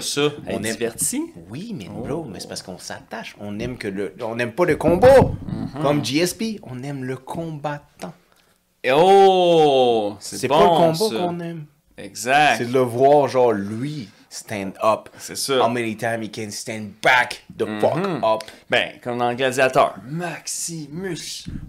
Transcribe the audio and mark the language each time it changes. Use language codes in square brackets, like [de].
[fr] ça. On est diverti. Oui, mais bro, mais c'est parce qu'on s'attache. On aime on n'aime pas le combat. Comme GSP, on aime le combattant. Oh, c'est bon, pas le combat ça. qu'on aime. Exact. C'est de le voir genre lui stand up. C'est ça. [en] How many times he can stand back the fuck up. [fr] Ben, comme dans le Gladiateur. Maximus.